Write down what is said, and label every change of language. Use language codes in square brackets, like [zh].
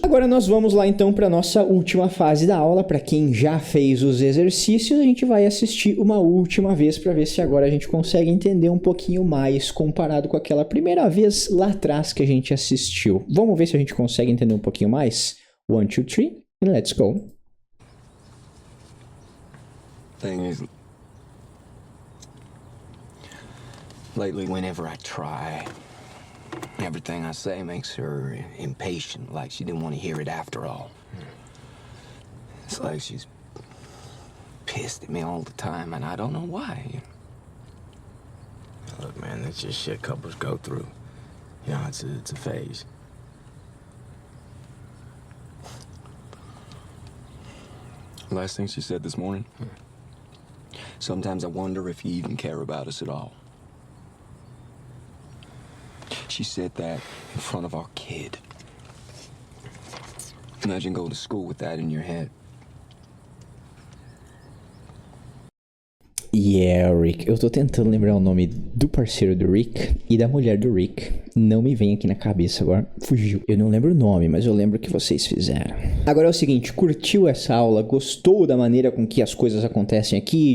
[pt] Agora nós vamos lá então para nossa última fase da aula. Para quem já fez os exercícios, a gente vai assistir uma última vez para ver se agora a gente consegue entender um pouquinho mais comparado com aquela primeira vez lá atrás que a gente assistiu. Vamos ver se a gente consegue entender um pouquinho mais? [en] 1, 2, 3, and let's go. Thing is, lately, whenever I try, everything I say makes her impatient, like she didn't want to hear it after all. It's like she's pissed at me all the time, and I don't know why. Look, man, that's just shit couples go through. You know, it's a phase. Last thing she said this morning. Sometimes I wonder if you even care about us at all. She said that in front of our kid. Imagine going to school with that in your head. Yeah, Rick. [pt] Eu tô tentando lembrar o nome do parceiro do Rick e da mulher do Rick. Não me vem aqui na cabeça agora. Fugiu. Eu não lembro o nome, mas eu lembro o que vocês fizeram. Agora é o seguinte, curtiu essa aula? Gostou da maneira com que as coisas acontecem aqui?